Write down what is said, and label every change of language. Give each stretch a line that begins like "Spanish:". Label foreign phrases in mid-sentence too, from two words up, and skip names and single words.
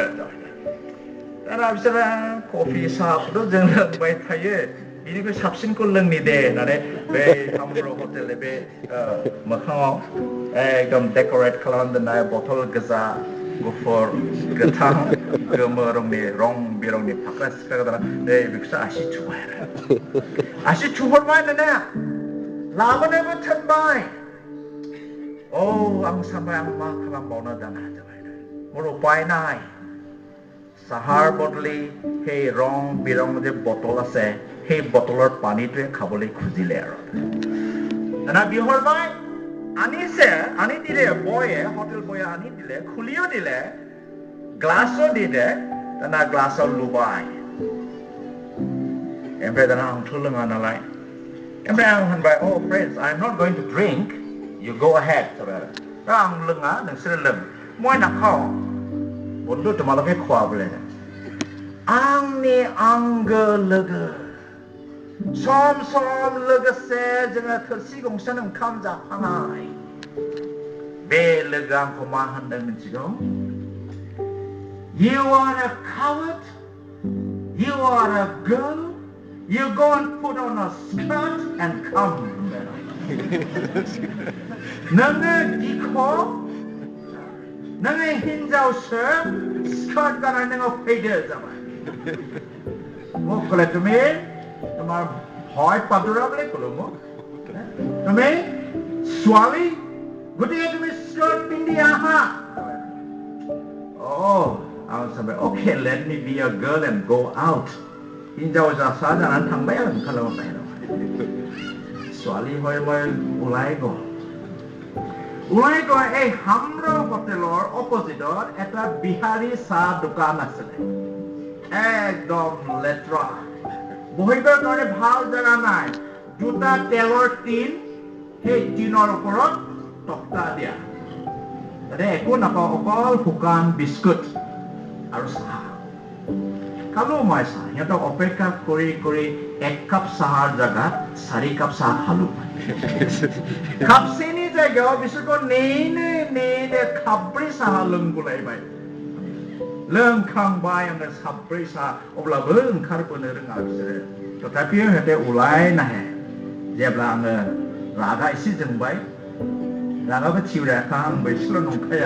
Bodo: दाना बिसोरो कफि साहाखौथ' जों लोंबाय थायो, बिनिख्रुइ साबसिनखौ लोंनि दे होननानै बे हाम्र हटेल बे मोखाङाव एकदम डेक'रेट खालामना दोननाय बथल गोजा, गुफुर, गोथां, गोमो रंनि रं बिरंनि फाख्रा सिख्रा दाना बेखौसो आसि थुबाय आरो। आसि थुहरबाय दाना लाबोनोबो थोनबाय। आं सानबाय, आं मा खालामबावनो दाना जाबाय।
Assamese: মোৰ উপায় নাই। চাহাৰ বদলি সেই ৰং বিৰং যে বটল আছে, সেই বটলৰ পানীটোৱে খাবলৈ খুজিলে আৰু। দানা বিহৰবাই আনিছে, আনি দিলে বয়ে, হোটেল বয়ে আনি দিলে, খুলিও দিলে, গ্লাছো দিলে। দানা গ্লাছত লুবাই।
Bodo: ओमफ्राय दाना आंथ' लोङा नालाय। ओमफ्राय आं होनबाय,
English: friends, I'm not going to drink, you go ahead।
Bodo: दा आं लोङा, नोंसोरो लों।
Assamese: মই নাখাওঁ। বন্ধু তোমালোকে খোৱা বোলে।
Bodo: आंनि आंगो लोगो, सम सम लोगोसे जोङो थोरसि गंसेनो ओंखाम जाफानाय। बे लोगोआ आंखौ मा होनदों मिथिगौ?
English: You are a coward, you are a girl, you go and put on a skirt and come.
Bodo: नोङो गिख', नोङो हिनजावसो, स्कार्ट गाननानै नोङो फैदो जाबाय।
Assamese: মোক ক'লে, তুমি তোমাৰ ভয় পাদুৰা বুলি ক'লো মোক। তুমি ছোৱালী, গতিকে তুমি স্কাৰ্ট পিন্ধি আহা।
Bodo: आं सानबाय,
English: okay, let me be a girl and go out।
Bodo: हिनजाव जासा जानानै थांबाय आरो ओंखारलांबाय।
Assamese: ছোৱালী হৈ মই ওলাই গ'ল। ওলাই গৈ এই হাম্ৰ হোটেলৰ অপজিটত এটা বিহাৰী চাহ দোকান আছিলে। একদম লেতেৰা, বহিবৰ কাৰণে ভাল জেগা নাই। দুটা তেলৰ টিন, সেই টিনৰ ওপৰত তক্তা দিয়া। তাতে একো নাপাওঁ, অকল শুকান বিস্কুট আৰু চাহ। খালো মই চাহ। সিহঁতক অপেক্ষা কৰি কৰি 1 কাপ চাহৰ জাগাত 4 কাপ চাহ খালো। কাপ চেনি
Bodo: জায়গাयाव बिसोरखौ नेनो खाब्रै साहा लोंबोलायबाय। लोंखांबाय आङो साब्रै साहा, अब्लाबो ओंखारबोनो रोङा बिसोरो। तथापि हते उलायनो हाया। जेब्ला आङो रागा एसे जोंबाय, रागाबो थिवरायाखा, आंबो एसेल' नंखाया।